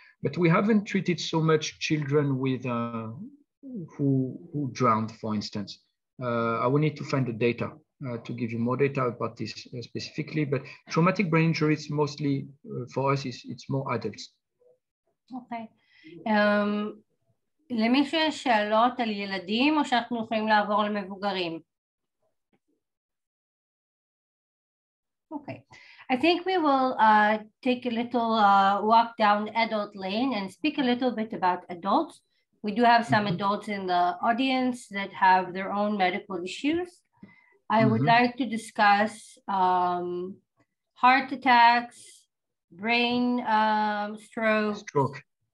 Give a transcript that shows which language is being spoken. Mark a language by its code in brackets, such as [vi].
[en] But we haven't treated so much children with who drowned, for instance. I will need to find the data to give you more data about this specifically, but traumatic brain injuries mostly for us it's more adults. Okay. [he] למישהו יש שאלות על ילדים או שאנחנו יכולים לעבור למבוגרים? [en] Okay. I think we will take a little walk down adult lane and speak a little bit about adults. We do have some adults in the audience that have their own medical issues. I would like to discuss heart attacks, brain stroke.